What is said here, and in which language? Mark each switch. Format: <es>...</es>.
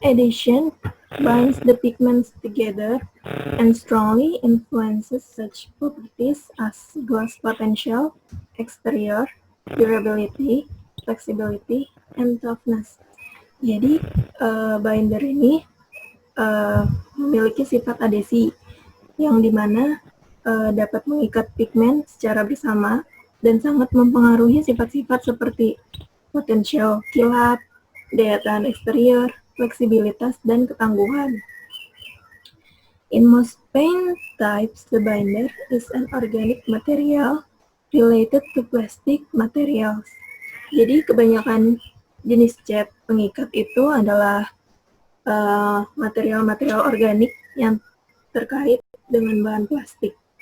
<en>addition binds the pigments together and strongly influences such properties as gloss potential, exterior, durability, flexibility, and toughness.</en> <id>Jadi, binder ini memiliki sifat adesi yang dimana dapat mengikat pigmen secara bersama dan sangat mempengaruhi sifat-sifat seperti potensial kilap, daya tahan eksterior, fleksibilitas, dan ketangguhan.</id> <en>In most paint types, the binder is an organic material related to plastic materials.</en> <id>Jadi kebanyakan jenis cat pengikat itu adalah material-material organik yang terkait dengan bahan plastik.</id>